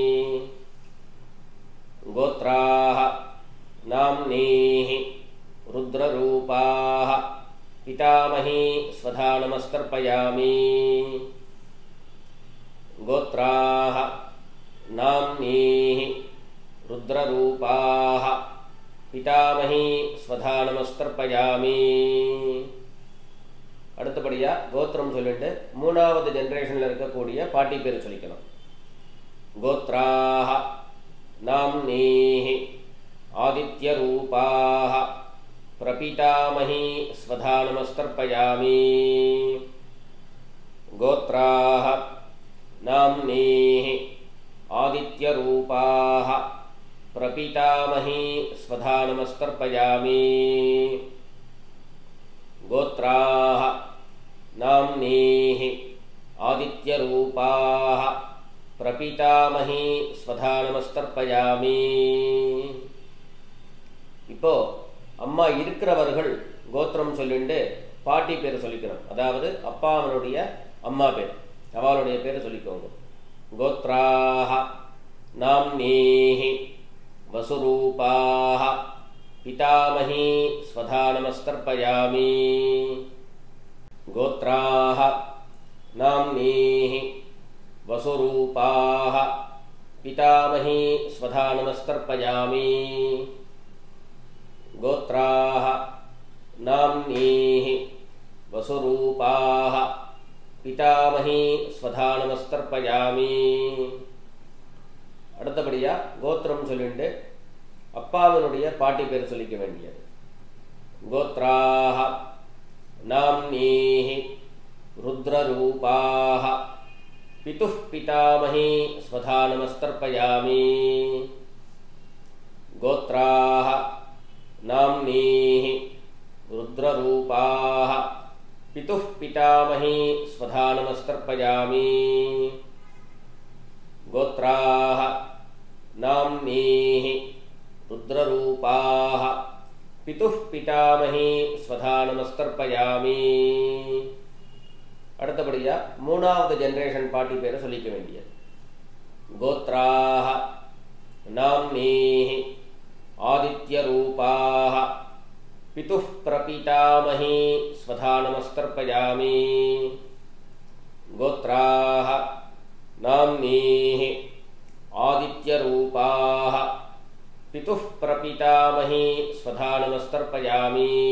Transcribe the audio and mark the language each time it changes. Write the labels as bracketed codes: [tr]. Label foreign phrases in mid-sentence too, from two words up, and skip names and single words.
[sa] गोत्राः नाम्नीः रुद्ररूपाः पितामही स्वधा नमस्तर्पयामि। गोत्राः नाम्नीः रुद्ररूपाः पितामही स्वधा नमस्तर्पयामि. [ta] அடுத்தபடியா கோத்திரம் சொல்லிட்டு மூணாவது ஜெனரேஷன்ல இருக்கக்கூடிய பாட்டி பேர் சொல்லிக்கணும். [sa] கோத்ராः नाम्नीः आदित्यरूपाः प्रपितामही स्वधा नमस्तर्पयामि। गोत्राः नाम्नीः आदित्यरूपाः प्रपितामही स्वधा नमस्तर्पयामि। गोत्राः नाम्नीः आदित्यरूपाः प्रपितामही स्वधा नमस्तर्पयामि. [ta] இப்போ அம்மா இருக்கிறவர்கள் கோத்திரம் சொல்லிட்டு பாட்டி பேர் சொல்லிக்கணும். அதாவது அப்பாவனுடைய அம்மா பேர் அவளுடைய பேர் சொல்லிக்கோங்க. [sa] கோத்ராः नाम्नीः वसुरूपाः पितामही स्वधा नमस्तर्पयामि। गोत्राः नाम्नीः वसुरूपाः पितामही स्वधा नमस्तर्पयामि। गोत्राः नाम्नीः वसुरूपाः पितामही स्वधा नमस्तर्पयामि. [ta] அடுத்தபடியா கோத்திரம் சொல்லிட்டு அப்பாவனுடைய பாட்டி பேர் சொல்லிக்க வேண்டியது. [sa] கோத்ராः नाम्नीः रुद्ररूपाः पितुः पितामही स्वधा नमस्तर्पयामि। गोत्राः नाम्नीः रुद्ररूपाः पितुः पितामही स्वधा नमस्तर्पयामि। गोत्राः नाम्नीः रुद्ररूपाः पितुः पितामही स्वधा नमस्तर्पयामि. [ta] அடுத்தபடியா மூணாவது ஜெனரேஷன் பாட்டி பேரை சொல்லிக்க வேண்டியது. [sa] गोत्राः नाम्नीः आदित्य रूपाः पितुः प्रपितामही स्वधा नमस्तर्पयामि. गोत्राः नाम्नीः आदित्य रूपाः पितुः प्रपितामही स्वधा नमस्तर्पयामि.